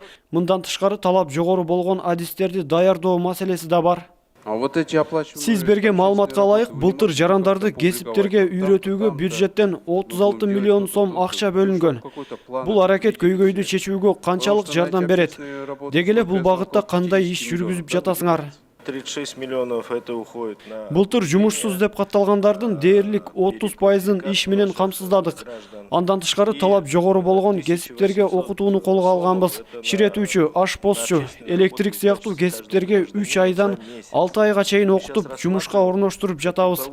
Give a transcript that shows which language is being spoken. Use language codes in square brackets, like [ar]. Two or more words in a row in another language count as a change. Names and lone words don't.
[ky] Мындан тышкары талап жогору болгон адистерди даярдоо маселеси да бар. Сиз берген маалыматка ылайык, былтыр жарандарды кесиптерге үйрөтүүгө бюджеттен 36 миллион сом акча бөлүнгөн. Бул аракет көйгөйдү чечүүгө канчалык жардам берет? Деги эле бул багытта кандай иш жүргүзүп жатасыңар? [ru] 36 миллионов это уходит на... [ky] Былтыр жумушсуз деп катталгандардын дээрлик 30%-ын иш менен камсыздадык. Андан тышкары талап жогору болгон кесиптерге окутууну колго алганбыз. Ширетүүчү, ашпозчу, электрик сыяктуу кесиптерге 3 айдан 6 айга чейин окутуп, жумушка орноштуруп жатабыз.